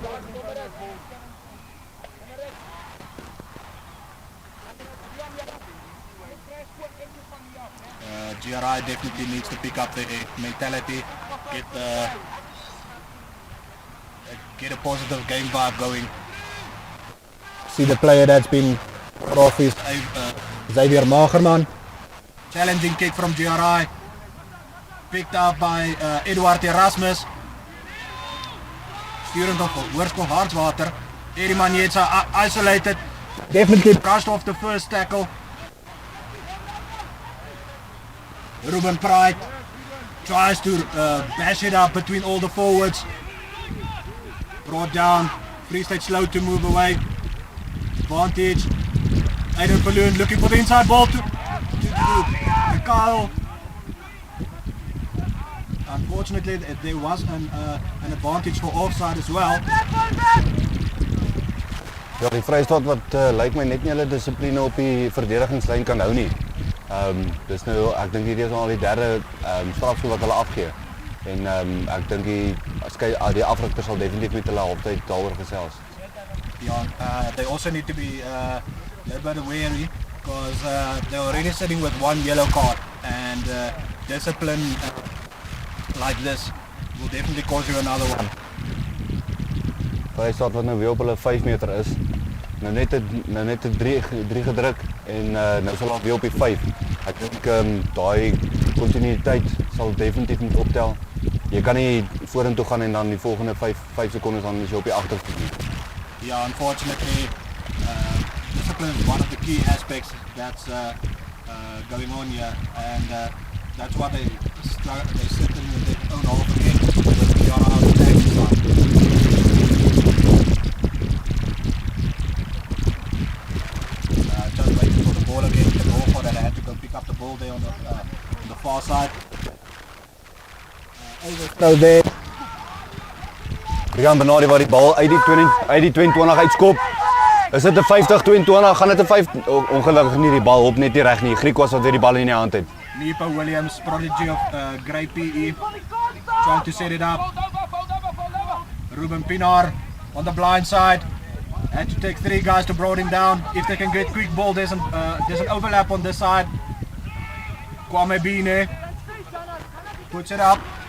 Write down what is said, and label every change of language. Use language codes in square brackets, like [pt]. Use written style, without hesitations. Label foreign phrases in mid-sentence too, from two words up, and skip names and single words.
[en] GRI definitely needs to pick up the mentality, get a positive game vibe going. See the player that's been off is Xavier Magerman. Challenging kick from GRI. Picked up by Eduard Erasmus. Student of Hoërskool Hartswater. Eddie Manjetsa isolated. Definitely brushed off the first tackle. Ruben Pride tries to bash it up between all the forwards. Brought down. Free State slow to move away. Advantage. Aiden Balloon looking for the inside ball to Kyle. Unfortunately, there was an advantage for offside as well. [af] Ja, die Vrystaat wat lyk my net nie hulle dissipline op die verdedigingslyn kan hou nie. Dis nou ek dink hierdie is al die derde strafskop wat hulle afgee. En ek dink die afrigter sal definitief met hulle halftyd daaroor gesels. [en] Yeah, they also need to be a little bit wary because they're already sitting with one yellow card, and discipline like this will definitely cause you another one. [af] Vrystaat wat nou weer op hulle 5 meter is. Nou net 'n 3 gedruk en nou sal hulle weer op die 5. Ek dink daai kontinuïteit sal definitief moet optel. Jy kan nie vorentoe gaan en dan die volgende 5 sekondes dan is jy op die agterste. [en] Yeah, unfortunately, discipline is one of the key aspects that's going on here, and that's why they sit in their own half again with the on our attacking side. Just waiting for the ball again to go for that. I had to go pick up the ball there on the far side. Overthrow there. [af] Rian Benadi waar die bal uit die 22 uitskop. Is dit 'n 50-22? Gaan dit 'n 5? Ongelukkig nie die bal op net nie reg nie. Griquas wat weer die bal in die hand het. [en] Nipa Williams, prodigy of Grey PE, trying to set it up. Ruben Pinar on the blind side. Had to take 3 guys to bring him down. If they can get quick ball, there's an overlap on this side. Kwame Bine puts it up.